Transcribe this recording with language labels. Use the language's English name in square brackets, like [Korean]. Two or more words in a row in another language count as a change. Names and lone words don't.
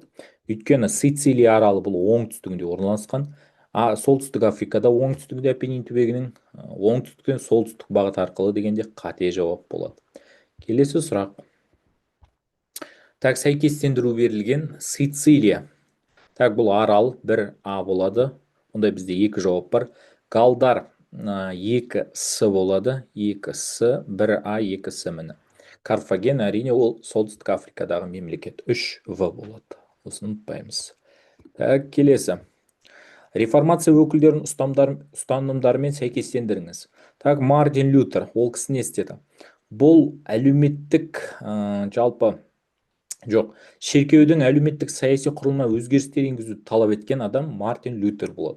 [Kazakh] Өйткені Сицилия аралы бұл оңтүстігінде орналасқан, солтүстік Африкада оңтүстігінде Апеннин түбегінің оңтүстіктен солтүстік бағыт арқылы дегенде қате жауап болады. Келесі сұрақ. Так, сәйкестендіру берілген. Сицилия. Так, бұл арал, бір А болады. Онда бізде екі жауап бар. Галдар 2С болады. 2С, 1А, 2С міні. Карфаген әрине ол солтүстік Африкадағы мемлекет. 3В болады. Осыны ұмытпаймыз. Так, келесі. Реформация өкілдерінің ұстанымдарымен сәйкестендіріңіз. Так, Мартин Лютер, ол кісі не істеді? Бұл әлеуметтік жалпы жоқ, шіркеудің әлеуметтік саяси құрылымына өзгерістер енгізуді талап еткен адам Мартин Лютер болады.